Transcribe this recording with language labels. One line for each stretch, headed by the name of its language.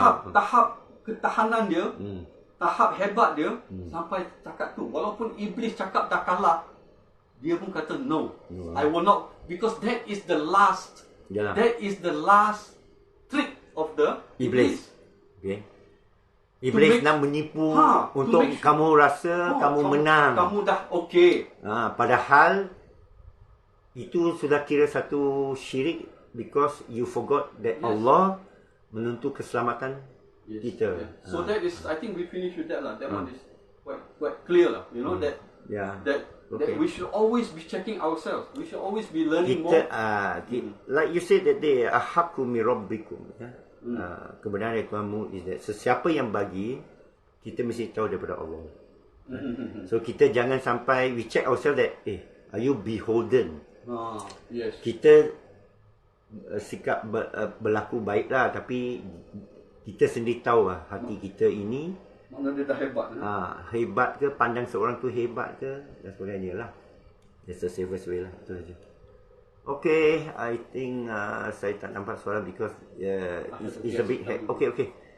Malay: Tahap ketahanan dia. Tahap hebat dia sampai cakap tu. Walaupun Iblis cakap dah kalah, dia pun kata no.
English: I will not, because that is the last. That is the last trick of the Iblis. Okay.
Malay: Iblis nak menipu untuk kamu rasa kamu menang. Kamu dah okay. Padahal itu sudah kira satu syirik,
English: because you forgot that
Malay: Allah menentu keselamatan kita.
English: So that is, I think we finish with that lah. That one is quite clear lah. You know that we should always be checking ourselves. We should always be learning more. Like you said that day,
Arabic: ahaqqu min rabbikum.
Malay: Kebenaran dari Tuhanmu
English: is that
Malay: sesiapa yang bagi, kita mesti tahu daripada Allah.
English: So
Malay: kita jangan sampai
English: we check ourselves that are you beholden? Yes.
Malay: Kita sikap berlaku baiklah, tapi kita sendiri tahu lah hati kita ini mana dia dah hebat. Hebat ke, pandang seorang tu hebat ke, dan sebagainya lah.
English: That's the safest way lah.
Malay: Itu saja.
English: Okay, I think
Malay: saya tak nampak soalan
English: because it's a bit okay.